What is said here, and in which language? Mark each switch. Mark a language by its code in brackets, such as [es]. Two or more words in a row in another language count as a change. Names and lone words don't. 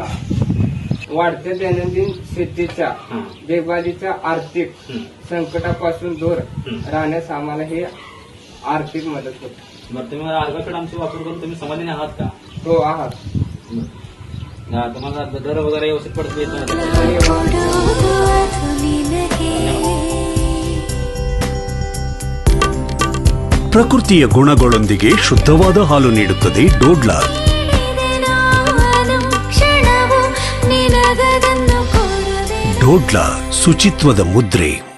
[mr] वाढत्या दैनंदिन शेतीच्या देखभालीच्या आर्थिक संकटापासून दूर राहण्यास आम्हाला हे आर्थिक मदत होते. बरं, तुम्ही ऑर्गन आमचे वापर करून तुम्ही समाधानी आहात का? हो आहात. तुम्हाला दर वगैरे व्यवस्थित पडतो येतो? [kn] ಪ್ರಕೃತಿಯ ಗುಣಗಳೊಂದಿಗೆ ಶುದ್ಧವಾದ ಹಾಲು ನೀಡುತ್ತದೆ ಡೋಡ್ಲಾ. ಡೋಡ್ಲಾ ಶುಚಿತ್ವದ ಮುದ್ರೆ.